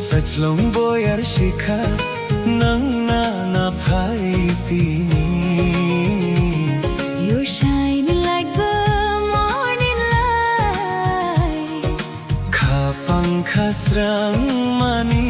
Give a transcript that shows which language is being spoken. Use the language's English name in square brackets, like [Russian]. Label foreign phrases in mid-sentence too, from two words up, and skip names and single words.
[Kok Borok] Sachlong boy ar shikha nang na phaitini. [English] You're shining like the morning light. [Kok Borok] Kapang khasrang mani.